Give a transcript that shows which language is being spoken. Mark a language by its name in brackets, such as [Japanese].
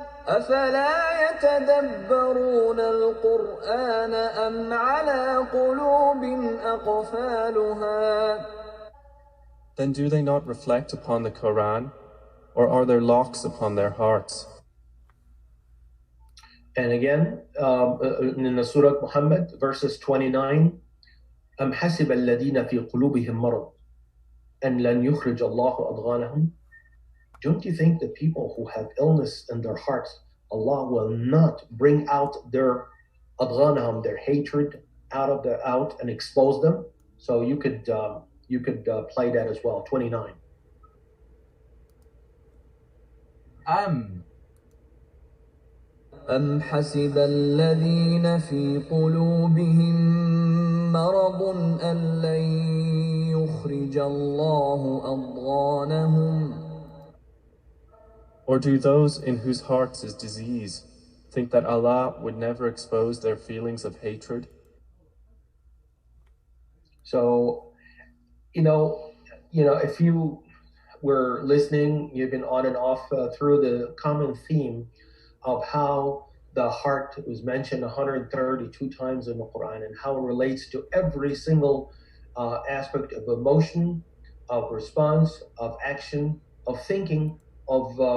[Arabic] أفلا يتدبرون القرآن أم على قلوب أقفالها. [English] Then do they not reflect upon the Quran, or are there locks upon their hearts? And again, in the Surah Muhammad, verses 29, [Arabic] أم حسب الذين في قلوبهم مرض أن لن يخرج الله أضغانهم. [English] Don't you think the people who have illness in their hearts, Allah will not bring out their adghanahum, their hatred, out and expose them? So you could play that as well. 29. [Arabic] أم حسب الذين في قلوبهم مرض أن لن يخرج الله أضغانهم. [English] Or do those in whose hearts is disease think that Allah would never expose their feelings of hatred? So, if you were listening, you've been on and off through the common theme of how the heart was mentioned 132 times in the Quran and how it relates to every single aspect of emotion, of response, of action, of thinking, of